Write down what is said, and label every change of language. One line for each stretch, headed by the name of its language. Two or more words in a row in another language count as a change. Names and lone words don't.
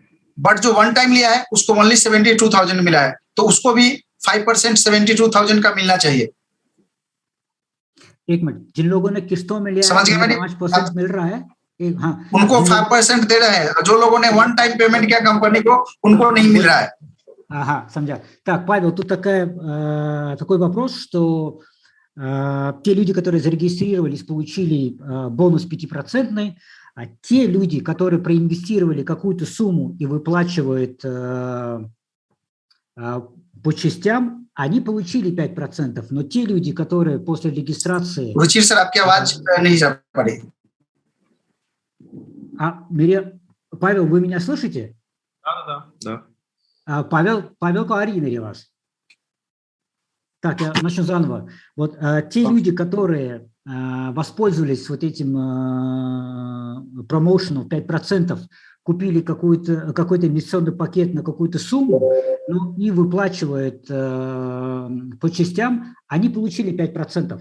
Hindi: बट जो
English: one time
Hindi: लिया है उसको ओनली 72,000 मिला है, तो उसको भी 5% 72,000 का मिलना चाहिए। एक मिनट, जिन लोगों ने किस्तों में लिया समझ गए मैंने? 5% मिल रहा है, हाँ, उनको 5% दे रहे हैं। जो लोगों ने
English: one time payment
Hindi: किया कंपनी को, उनको नहीं मिल रहा है। Ага, समझा.
Russian: Так, Павел, тут такой вопрос, что те люди, которые зарегистрировались, получили бонус 5%, а те люди, которые проинвестировали какую-то сумму и выплачивают по частям, они получили 5%, но те люди, которые после регистрации...
Hindi: रुचिर सर, आपकी आवाज नहीं जा पा रही।
Russian: Павел, вы меня слышите? Да. Павел Каарин, или вас? Так, я начну заново. Вот те люди, которые воспользовались вот этим промоушеном 5%, купили какой-то инвестиционный пакет на какую-то сумму, ну, и выплачивают по частям, они получили 5%.